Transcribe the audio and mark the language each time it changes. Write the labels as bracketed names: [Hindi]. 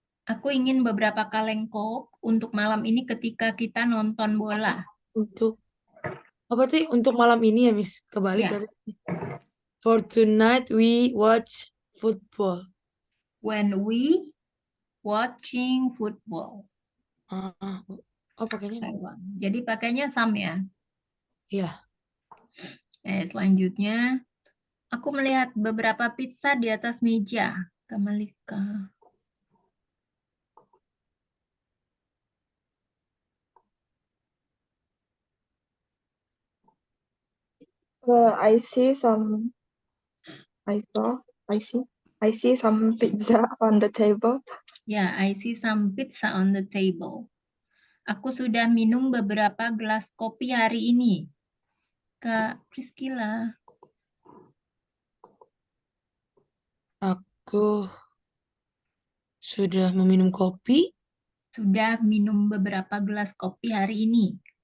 [Indonesian] Aku ingin beberapa kaleng Coke untuk malam ini ketika kita nonton bola. Untuk apa sih? Untuk malam ini ya, Miss. Kebalik Ya, berarti. [English] For tonight we watch football. when we watching football. [Indonesian] Oh, pakainya. [English] I want. [Indonesian] Jadi pakainya some ya. Iya. Selanjutnya, aku melihat beberapa pizza di atas meja. Kak Malika. [English] I see some. I see some pizza on the table. Ya, I see some pizza on the table. [Indonesian] Aku sudah minum beberapa gelas kopi hari ini. Kak Priscila. Aku sudah meminum kopi. Sudah minum beberapa gelas kopi hari ini.